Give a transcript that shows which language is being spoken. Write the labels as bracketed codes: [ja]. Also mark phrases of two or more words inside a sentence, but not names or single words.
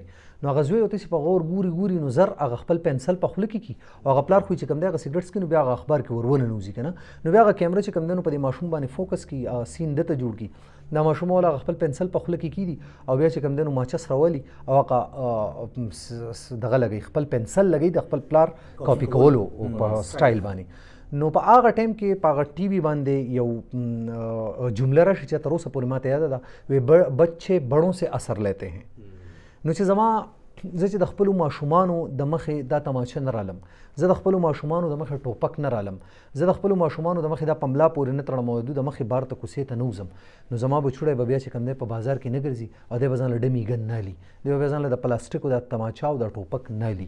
[ps] نو هغه زوی ورته په غور ګوري نو زر هغه خپل پنسل په خوله کې کي او هغه پلار خو چې کوم دی هغه سګرټ څکي، نو بیا هغه اخبار کې ور وننوځي که نه، نو بیا هغه کیمره چې کوم دی نو په دې ماشوم باندې فوکس کي، سین ده ته جوړ کي، دا ماشوم والا هغه خپل پنسل په خوله کې کیدي او بیا چې کوم دی نو ماچس راولي او هغه دغه لګوي، خپل پنسل لګوي د خپل پلار کاپي کولو په سټایل باندې. نو په هغه ټایم کې په هغه ټي وي باندې یو جمله راشي چې تر اوسه پورې ماته یاده ده، [ur] وی بچے بڑوں سے اثر لیتے ہیں. [ps] نو چې زما زه چې د خپلو ماشومانو د مخې دا تماچه نه رالم، زه د خپلو ماشومانو د مخې ټوپک نه رالم، زه د خپلو ماشومانو د مخې دا پملا پورې نه تړم او د مخې بار ته کوڅې ته نه وځم، نو زما بچوړی به بیا چې کوم دی په بازار کې نه ګرځي او دی به ځان له ډمي ګن نه لي، دی به بیا ځان له د پلاستیکو د تماچه او د ټوپک نه لي.